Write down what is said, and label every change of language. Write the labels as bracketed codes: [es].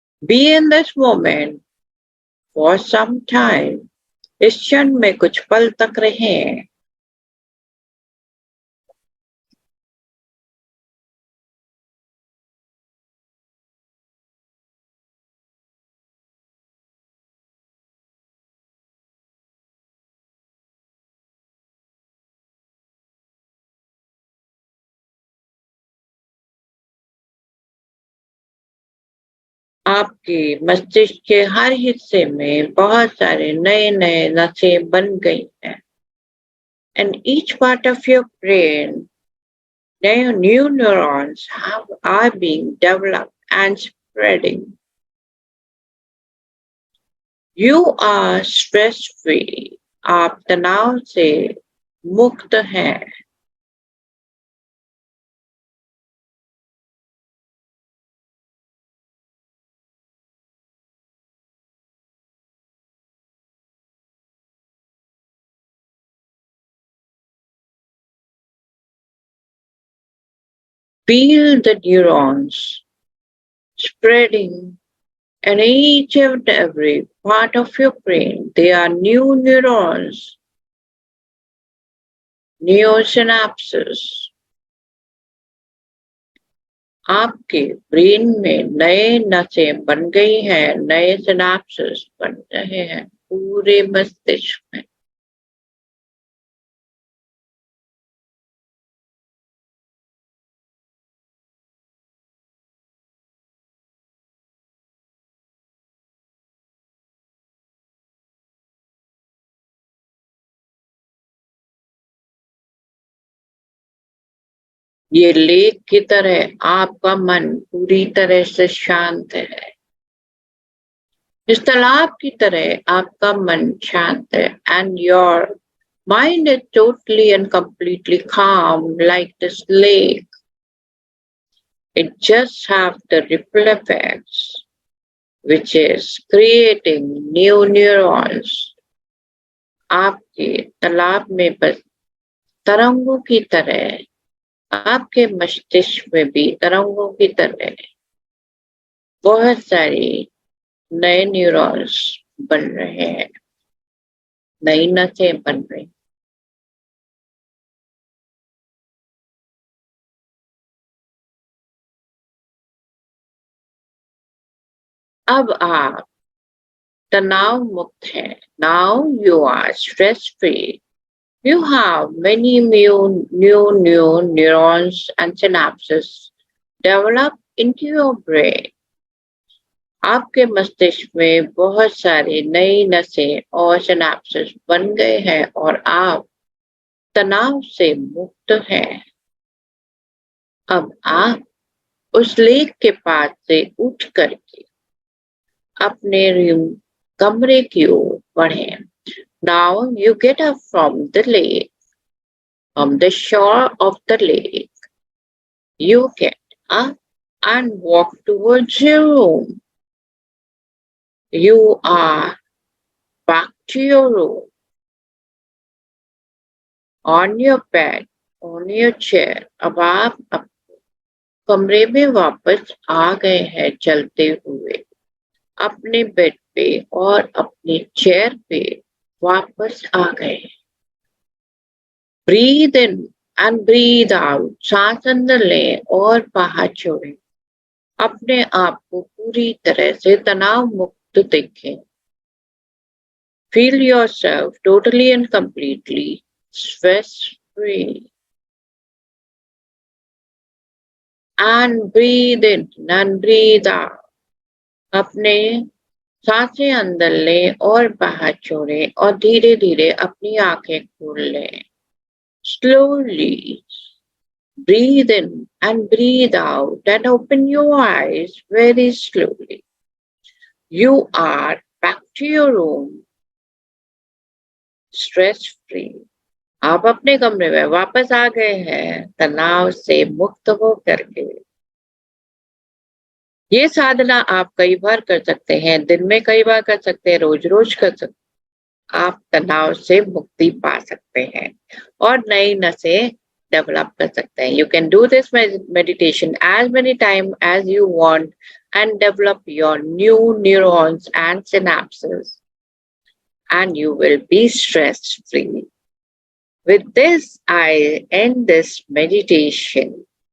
[en] Be in this moment for some time. [hi] इस क्षण में कुछ पल तक रहें. आपके मस्तिष्क के हर हिस्से में बहुत सारे नए नए नसें बन गई हैं. [en] And each part of your brain, new neurons are being developed and spreading. You are stress free. [hi] आप तनाव से मुक्त हैं. [en] Feel the neurons spreading in each and every part of your brain. They are new neurons, new synapses. [hi] आपके brain में नए नसें बन गई हैं, नए सिनेप्सेस बन रहे हैं पूरे मस्तिष्क में. ये लेक की तरह आपका मन पूरी तरह से शांत है. इस तालाब की तरह आपका मन शांत है. [en] And your mind is totally and completely calm like this lake. It just have the ripple effects, which is creating new neurons. [hi] आपके तालाब में बस तरंगों की तरह, आपके मस्तिष्क में भी तरंगों की तरह बहुत सारी नए न्यूरॉन्स बन रहे हैं, नई नसें बन रही. अब आप तनाव मुक्त हैं. [en] Now you are stress free. You have many new neurons and synapses developed into your brain. [hi] आपके मस्तिष्क में बहुत सारी नई नसें और सिनेप्सेस बन गए हैं और आप तनाव से मुक्त हैं। अब आप उस लेक के पास से उठ करके अपने रूम कमरे की ओर बढ़े। [en] Now you get up from the lake, from the shore of the lake. You get up and walk towards your room. You are back to your room, on your bed, on your chair. [hi] अब आप कमरे में वापस आ गए हैं चलते हुए, अपने बेड पे और अपने चेयर पे वापस आ गए। [en] breathe in and breathe out, [hi] सांस अंदर लें और बाहर छोड़ें। अपने आप को पूरी तरह से तनाव मुक्त देखें। [en] Feel yourself totally and completely stress free. And breathe in and breathe out. [hi] अपने सांसें अंदर लें और बाहर छोड़ें और धीरे धीरे अपनी आंखें खोल लें। [en] Slowly breathe in and breathe out and open your eyes very slowly. You are back to your room, stress free. [hi] आप अपने कमरे में वापस आ गए हैं तनाव से मुक्त हो करके। ये साधना आप कई बार कर सकते हैं, दिन में कई बार कर सकते हैं, रोज रोज कर सकते हैं। आप तनाव से मुक्ति पा सकते हैं और नई नसें डेवलप कर सकते हैं। [en] You can do this meditation as many times as you want and develop your new neurons and synapses, and you will be stress free. With this, I end this meditation.